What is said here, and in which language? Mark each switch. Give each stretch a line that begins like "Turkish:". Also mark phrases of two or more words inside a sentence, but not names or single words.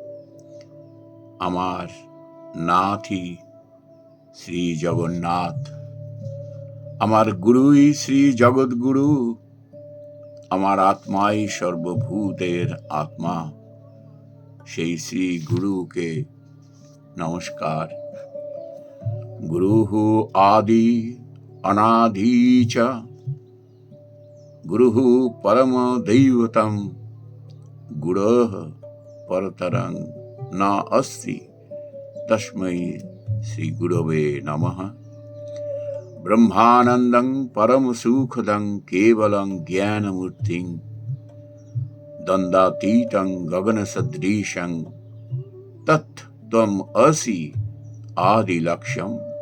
Bangla: আমার নাথই শ্রী জগন্নাথ, আমার গুরুই শ্রী জগৎগুরু, আমার আত্মাই সর্বভূতের আত্মা সেই শ্রী গুরুকে নমস্কার।
Sanskrit: গুরুঃ আদি অনাদি চ গুরুঃ পরম দৈবতম গুরোঃ परतरं न अस्ति तस्मै श्री गुरवे नमः। ब्रह्मानन्दं परम सुखदं केवलं ज्ञानमूर्तिं द्वन्द्वातीतं गगनसदृशं तत् त्वम् असि आदिलक्ष्यम्